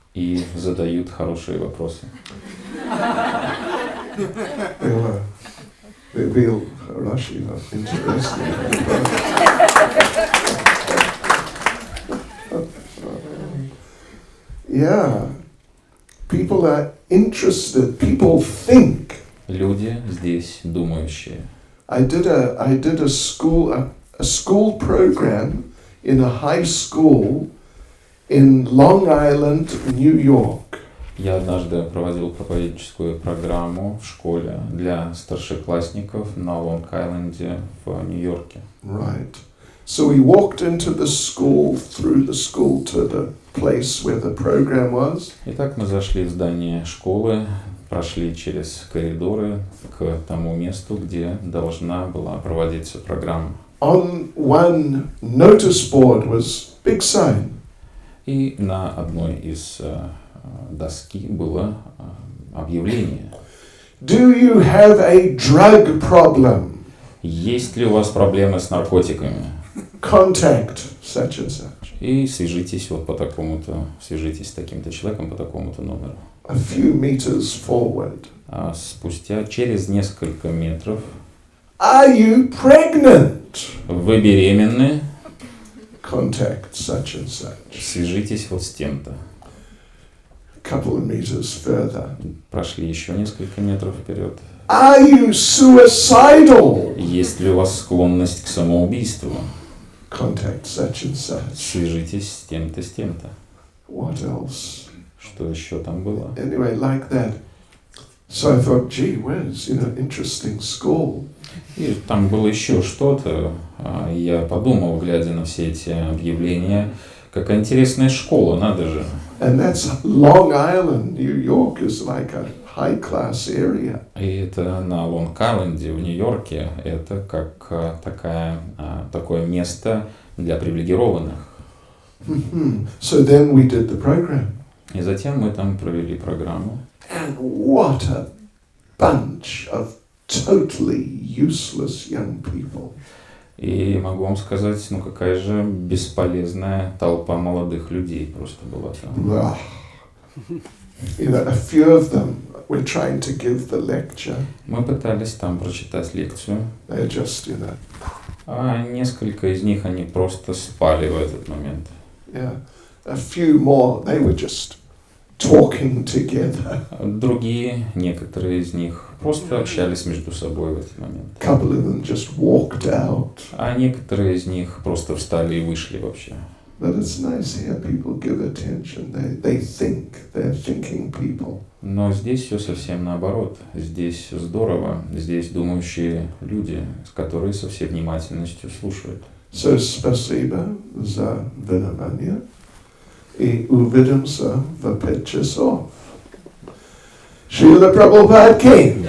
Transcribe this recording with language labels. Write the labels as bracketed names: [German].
[Russian] И задают хорошие вопросы. [English] They'll Russia interesting. Yeah, people are interested. People think. [Russian] Люди здесь думающие. [English] I did a school program in a high school in Long Island, New York. [Russian] Я однажды проводил проповедническую программу в школе для старшеклассников на Лонг-Айленде в Нью-Йорке. [English] Right. So we walked into the school, through the school to the place where the program was. [Russian] Итак, мы зашли в здание школы, прошли через коридоры к тому месту, где должна была проводиться программа. [English] On one notice board was big sign. [Russian] И на одной из доски было объявление. [English] Do you have a drug problem? [Russian] Есть ли у вас проблемы с наркотиками? [English] Contact such and such. [Russian] И свяжитесь вот по такому-то, свяжитесь с таким-то человеком по такому-то номеру. [English] A few meters forward. [Russian] А спустя через несколько метров. [English] Are you pregnant? [Russian] Вы беременны? [English] Contact such and such. [Russian] Свяжитесь вот с тем-то. [English] Couple of meters further. [Russian] Прошли еще несколько метров вперед. [English] Are you suicidal? [Russian] Есть ли у вас склонность к самоубийству? [English] Contact such and such. [Russian] Свяжитесь с тем-то, с тем-то. [English] What else? [Russian] Что еще там было? [English] Anyway, like that. So I thought, gee whiz, interesting school. [Russian] И там было еще что-то. Я подумал, глядя на все эти объявления, какая интересная школа, надо же. [English] And that's Long Island, New York is like a high-class area. [Russian] И это на Лонг-Айленде в Нью-Йорке, это как такое место для привилегированных. [English] So then we did the program. [Russian] И затем мы там провели программу. [English] And what a bunch of totally useless young people. [Russian] И могу вам сказать, какая же бесполезная толпа молодых людей просто была там. [English] A few of them were trying to give the lecture. [Russian] Мы пытались там прочитать лекцию. [English] They're just, [Russian] А несколько из них, они просто спали в этот момент. [English] Yeah. A few more, they were just talking together. [Russian] Другие, некоторые из них, просто общались между собой в этот момент. [English] A couple of them just walked out. [Russian] А некоторые из них просто встали и вышли вообще. [English] But it's nice here, people give attention. They think, they're thinking people. [Russian] Но здесь все совсем наоборот. Здесь здорово. Здесь думающие люди, которые со всей внимательностью слушают. So, спасибо за внимание. И увидимся в 5 часов. Шрила Прабхупад Ки.